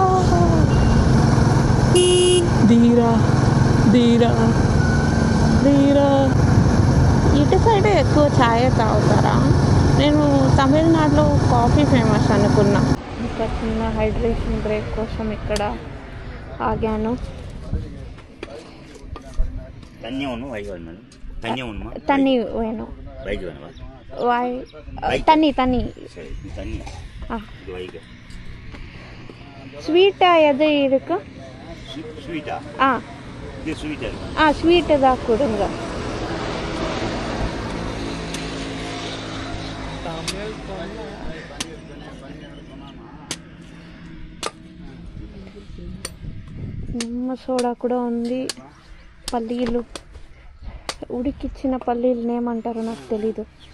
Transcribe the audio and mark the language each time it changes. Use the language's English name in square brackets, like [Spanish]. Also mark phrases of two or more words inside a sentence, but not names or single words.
[Telugu] ధీరా ఇటు సైడ్ ఎక్కువ ఛాయ్ తాగుతారా? నేను తమిళనాడులో కాఫీ ఫేమస్ అనుకున్నా. ఇంకా చిన్న హైడ్రేషన్ బ్రేక్ కోసం ఇక్కడ ఆగాను. [Tamil] தண்ணி வேணு தண்ணி ஸ்வீட்டா எது இருக்கு? ஸ்வீட்டு தான் கொடுங்க. [Telugu] నిమ్మ సోడా కూడా ఉంది. పల్లీలు, ఉడికిచ్చిన పల్లీలు ఏమంటారో నాకు తెలీదు.